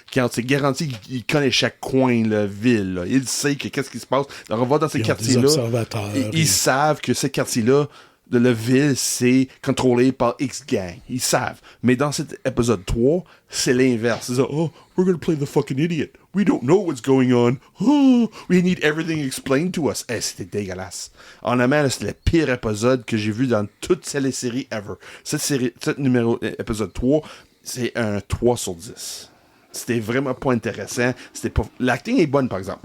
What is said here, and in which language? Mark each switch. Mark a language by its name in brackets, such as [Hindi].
[French] Quand c'est garanti qu'il connaît chaque coin de la ville. Là. Il sait que qu'est-ce qui se passe. Alors, on va dans ces quartiers-là. Des observateurs. Ils savent que ces quartiers-là de la ville, c'est contrôlé par X-Gang. Ils savent. Mais dans cet épisode 3, c'est l'inverse. C'est ça, [English] oh, we're gonna play the fucking idiot. We don't know what's going on. Oh, we need everything explained to us. [French] C'était dégueulasse. Honnêtement, c'était le pire épisode que j'ai vu dans toutes les séries ever. Cette épisode 3, c'est un 3 sur 10. C'était vraiment pas intéressant. L'acting est bonne, par exemple.